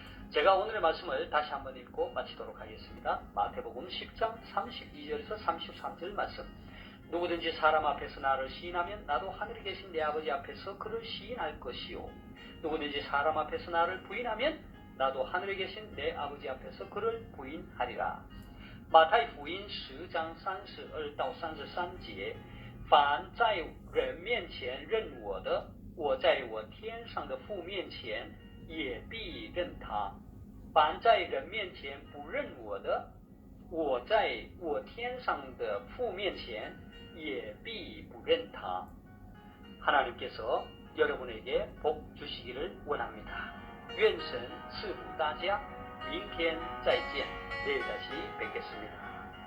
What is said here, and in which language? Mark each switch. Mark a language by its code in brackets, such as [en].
[ko] 제가 오늘의 말씀을 다시 한번 읽고 마치도록 하겠습니다. 마태복음 10장 32절에서 33절 말씀. 누구든지 사람 앞에서 나를 시인하면 나도 하늘에 계신 내 아버지 앞에서 그를 시인할 것이요. 누구든지 사람 앞에서 나를 부인하면 나도 하늘에 계신 내 아버지 앞에서 그를 부인하리라. 마태복음 10장 [zh] 32到33节，凡在人面前认我的，我在我天上的父面前也必认他。凡在人面前不认我的，我在我天上的父面前也必不认他。 [ko] 하나님께서 여러분에게 복 주시기를 원합니다. [zh] 愿神赐福大家。明天再见。 [ko] 내일 다시 뵙겠습니다.